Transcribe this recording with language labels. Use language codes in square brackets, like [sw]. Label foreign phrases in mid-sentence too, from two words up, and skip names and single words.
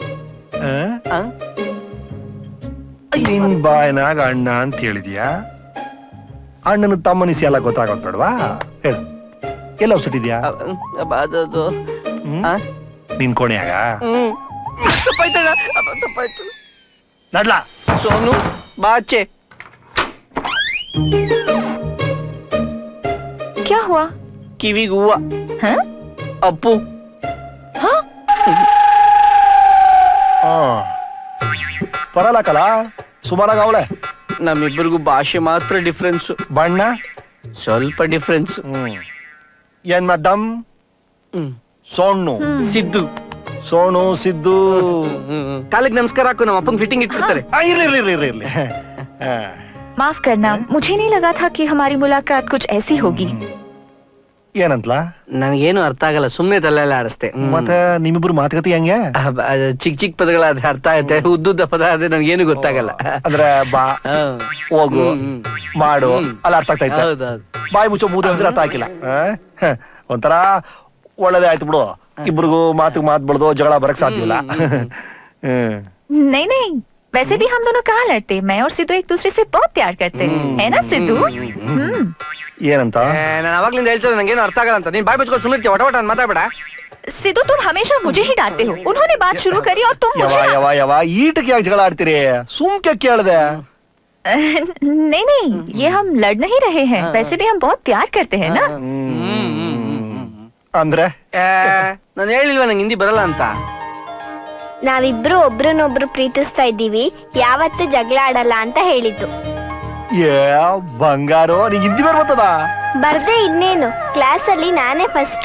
[kn] ನಿನ್ ಬಾಯ್ನಾಗ ಅಣ್ಣ ಅಂತ ಹೇಳಿದ್ಯಾ? ಅಣ್ಣನ ತಮ್ಮನಿಸಿ ಎಲ್ಲ ಗೊತ್ತಾಗೋದ್ಬೇಡವಾ? ಹೇಳು, ಎಲ್ಲ ಔಷಧಿದ್ಯಾ? ಅದದು ನಿನ್ ಕೋಣೆಯಾಗ ತಪ್ಪಾಯ್ತು. ನಡ್ಲಾ ಸೋನು ಬಾಚೆ. [hi] क्या हुआ? [kn] ಕಿವಿಗ್ ಹೂವ. [hi] हाँ? [kn] ಅಪ್ಪು ಪರಲಕಲ ಸುಮಾರಾಗ ಅವಳೆ. ನಮ್ಮಿಬ್ಬರಿಗೂ ಭಾಷೆ ಮಾತ್ರ ಡಿಫ್ರೆನ್ಸ್, ಬಣ್ಣ ಸ್ವಲ್ಪ ಡಿಫ್ರೆನ್ಸ್. ಏನ್ ಮದ್ದಮ್? ಸೋಣ್ಣು ಸಿದ್ದು. ಸೋನು ಸಿದ್ದು ಕಾಲಿಗೆ ನಮಸ್ಕಾರ ಹಾಕು, ನಮ್ಮ ಅಪ್ಪಂಗ್ ಫಿಟ್ಟಿಂಗ್ ಇಟ್ಬಿಡ್ತಾರೆ. ಇರ್ಲಿ. [hi] माफ करना, मुझे नहीं लगा था कि हमारी मुलाकात कुछ ऐसी होगी. [kn] ಏನಂತಲಾ? ನನಗೇನು ಅರ್ಥ ಆಗಲ್ಲ, ಸುಮ್ನೆ ತಲೆಲ್ಲ ಆಡಿಸ್ತೆ. ಮತ್ತೆ ನಿಮ್ಮಿಬ್ರು ಮಾತುಕತೆ ಹೆಂಗೆ? ಚಿಕ್ಕ ಪದಗಳಾದ್ರೆ ಅರ್ಥ ಆಯ್ತೆ, ಉದ್ದುದ್ದ ಪದ ಆದ್ರೆ ನನ್ಗೇನು ಗೊತ್ತಾಗಲ್ಲ. ಅಂದ್ರೆ ಬಾ ಹೋಗು ಮಾಡು ಅಲ್ಲ ಅರ್ಥ ಆಗ್ತಾ ಇತ್ತು. ಹೌದೌದು. ಬಾಯಿ ಮುಚ್ಚೋ ಮೂದೆ ಅಂದ್ರೆ ಅರ್ಥ ಆಗಿಲ್ಲ. ಒಂಥರ ಒಳ್ಳೇದೇ ಆಯ್ತು ಬಿಡು. ಇಬ್ರಿಗೂ ಮಾತು ಬೆಳೆದು ಜಗಳ ಬರಕ್ ಸಾಧ್ಯವಿಲ್ಲ. [hi] नहीं नहीं, वैसे भी हम दोनों कहाँ लड़ते, मैं और सिद्धू एक दूसरे से बहुत प्यार करते है ना सिद्धू? [kn] ಏನಂತ? ನಾನು ಅವಾಗ್ಲಿಂದ ಹೇಳ್ತಾರೆ ನಂಗೇನು ಅರ್ಥ ಆಗಲ್ಲ ಅಂತ. ನೀನ್ ಬಾಯಿ ಮುಚ್ಕೊಂಡು ಸುಮ್ಮನೆ ವಟ ವಟ ಮಾತಾಡ್ಬೇಡ. [hi] सिद्धू तुम हमेशा मुझे ही डांटते हो. उन्होंने बात शुरू करी और तुम मुझे [kn] ಯವ ಈಟಕ್ಕೆ ಯಾಕೆ ಜಗಳ ಆಡ್ತೀರಿ? ಸುಮ್ಕೆ ಕೇಳ್ದೆ. [hi] नहीं नहीं, ये हम लड़ नहीं रहे हैं, वैसे भी हम बहुत प्यार करते हैं ना. [kn] ಅಂದ್ರೆ ನಾನು ಹೇಳಿಲ್ವ ನಂಗೆ ಹಿಂದಿ ಬರಲ್ಲ ಅಂತ. ನಾವಿಬ್ರು ಒಬ್ರನ್ನೊಬ್ರು ಪ್ರೀತಿಸ್ತಾ ಇದ್ದೀವಿ, ಯಾವತ್ತೂ ಜಗಳ ಆಡಲ್ಲ ಅಂತ ಹೇಳಿದ್ದು. ಏ ಬಂಗಾರು, ನೀನ್ ಹಿಂದಿ ಬರ್ತದ? ಬರ್ದೆ ಇನ್ನೇನು, ಕ್ಲಾಸ್ ಅಲ್ಲಿ ನಾನೇ ಫಸ್ಟ್.